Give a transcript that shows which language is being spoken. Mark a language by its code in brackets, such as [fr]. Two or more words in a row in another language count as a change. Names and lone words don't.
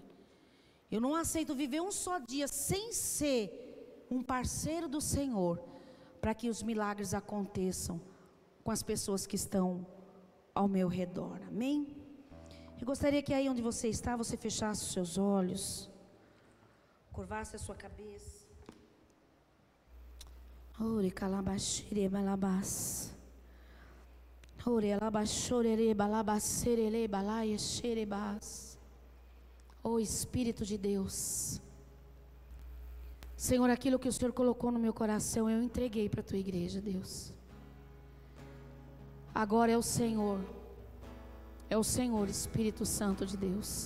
[pt] Eu não aceito viver um só dia sem ser um parceiro do Senhor, para que os milagres aconteçam com as pessoas que estão ao meu redor, amém? Eu gostaria que aí onde você está, você fechasse os seus olhos, curvasse a sua cabeça. Ore calabashire balabas. Ore alabashore balabasere balaia xerebas. Oh Espírito de Deus. Senhor, aquilo que o Senhor colocou no meu coração, eu entreguei para a Tua igreja, Deus. Agora é o Senhor, Espírito Santo de Deus.